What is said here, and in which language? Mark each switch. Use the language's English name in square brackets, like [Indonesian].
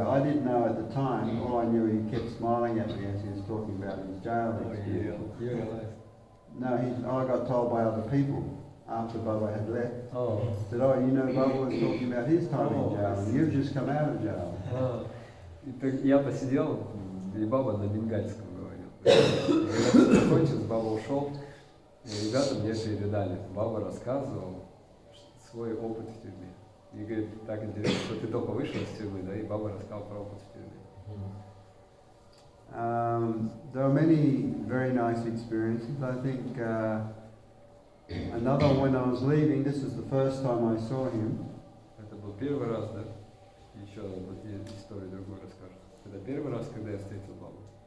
[English] I didn't know at the time, all I knew he kept smiling at me as he was talking about his jail experiences. You realized? No, I got told by other people after Baba had left. Oh. Said, oh, you know, Baba was talking about his time in jail, and you've just come out of jail. [Russian] И так я посидел, и Баба на бенгальском говорил. И когда все закончилось, Баба ушел, и ребята мне передали. Баба рассказывал свой опыт в тюрьме. И говорит, так интересно, что ты только вышел из тюрьмы, да, и Баба рассказал про опыт в тюрьме. [English] There are many very nice experiences. I think another when I was leaving, this is the first time I saw him. [Russian] Это был первый раз, да? Еще историю другую расскажу. Это первый раз, когда я встретил Бабу.